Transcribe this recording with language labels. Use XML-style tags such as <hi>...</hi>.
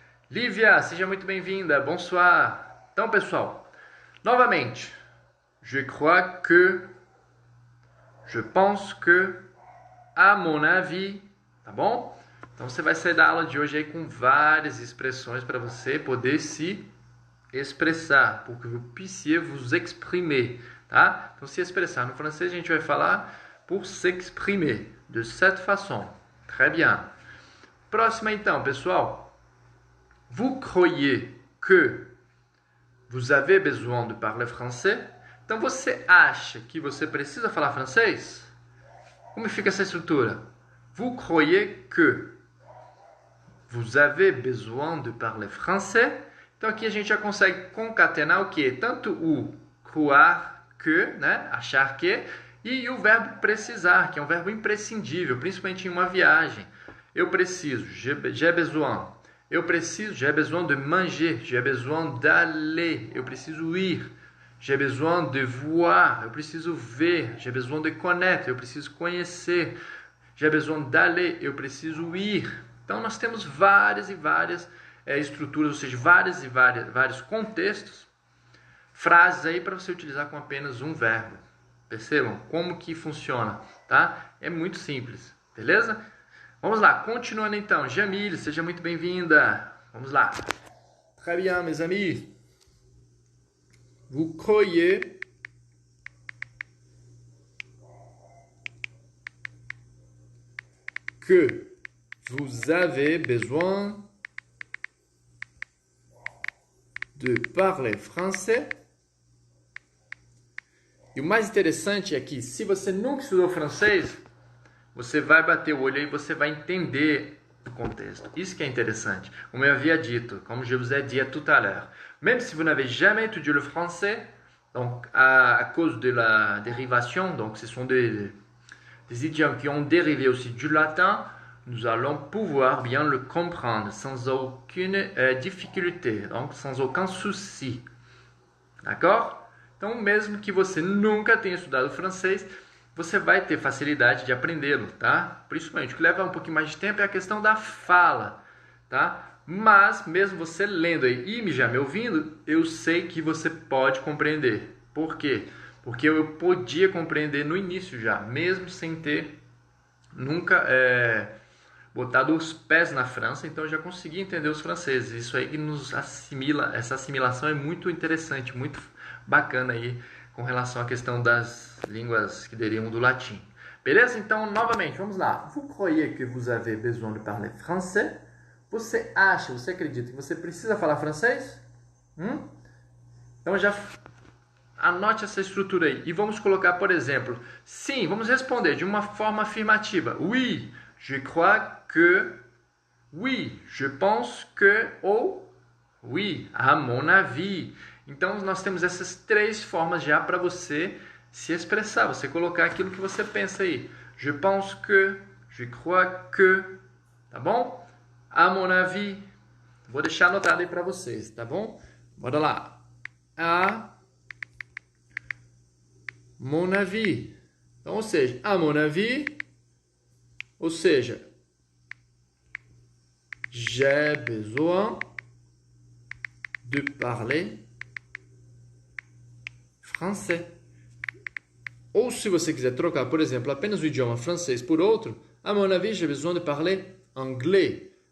<pt>Lívia, seja muito bem-vinda. Bonsoir. Então, pessoal, novamente.</pt> <fr>Je crois que. Je pense que. À mon avis. Tá bom?</fr> <pt>Então, você vai sair da aula de hoje aí com várias expressões para você poder se expressar.</pt> <fr>Pour que vous puissiez vous exprimer.</fr> <pt>Tá? Então, se expressar. No francês, a gente vai falar</pt> <fr>pour s'exprimer. De cette façon. Très bien.</fr> <pt>Próxima, então, pessoal.</pt> <fr>Vous croyez que vous avez besoin de parler français?</fr> <pt>Então, você acha que você precisa falar francês? Como fica essa estrutura?</pt> <fr>Vous croyez que vous avez besoin de parler français?</fr> <pt>Então, aqui a gente já consegue concatenar o quê? Tanto o croire que, né? Achar que, e o verbo precisar, que é um verbo imprescindível, principalmente em uma viagem. Eu preciso,</pt> <fr>j'ai besoin. Eu preciso, j'ai besoin de manger, j'ai besoin d'aller,</fr> <pt>eu preciso ir.</pt> <fr>J'ai besoin de voir,</fr> <pt>eu preciso ver.</pt> <fr>J'ai besoin de connaître,</fr> <pt>eu preciso conhecer.</pt> <fr>J'ai besoin d'aller,</fr> <pt>eu preciso ir. Então, nós temos várias e várias estruturas, ou seja, vários contextos, frases aí para você utilizar com apenas um verbo. Percebam como que funciona, tá? É muito simples, beleza? Vamos lá, continuando então. Jamile, seja muito bem-vinda. Vamos lá.</pt> <fr>Très bien, mes amis. Vous croyez que vous avez besoin de parler français?</fr> <pt>E o mais interessante é que, se você nunca estudou francês, você vai bater o olho e você vai entender o contexto. Isso que é interessante. Como eu havia dito,</pt> <fr>comme je vous ai dit tout à l'heure. Même si vous n'avez jamais étudié le français, donc à cause de la dérivation, donc ce sont des idiomes qui ont dérivé aussi du latin, nous allons pouvoir bien le comprendre sans aucune difficulté, donc sans aucun souci. D'accord?</fr> <pt>Então, mesmo que você nunca tenha estudado francês, você vai ter facilidade de aprendê-lo, tá? Principalmente, o que leva um pouquinho mais de tempo é a questão da fala, tá? Mas, mesmo você lendo aí e já me ouvindo, eu sei que você pode compreender. Por quê? Porque eu podia compreender no início já, mesmo sem ter nunca botado os pés na França, então eu já consegui entender os franceses. Isso aí que nos assimila, essa assimilação é muito interessante, muito bacana aí, com relação à questão das línguas que derivam do latim. Beleza? Então, novamente, vamos lá.</pt> <fr>Vous croyez que vous avez besoin de parler français?</fr> <pt>Você acha, você acredita que você precisa falar francês? Então, já anote essa estrutura aí. E vamos colocar, por exemplo, sim, vamos responder de uma forma afirmativa.</pt> <fr>Oui, je crois que. Oui, je pense que.</fr> <pt>Ou</pt> <fr>oui, à mon avis.</fr> <pt>Então, nós temos essas três formas já para você se expressar, você colocar aquilo que você pensa aí.</pt> <fr>Je pense que, je crois que,</fr> <pt>tá bom?</pt> <fr>À mon avis,</fr> <pt>vou deixar anotado aí para vocês, tá bom? Bora lá.</pt> <fr>À mon avis.</fr> <pt>Então, ou seja,</pt> <fr>à mon avis,</fr> <pt>ou seja,</pt> <fr>J'ai besoin de parler français.</fr> <pt>Ou se você quiser trocar, por exemplo, apenas o idioma francês por outro,</pt> <fr>à mon avis, j'ai besoin de parler anglais.</fr>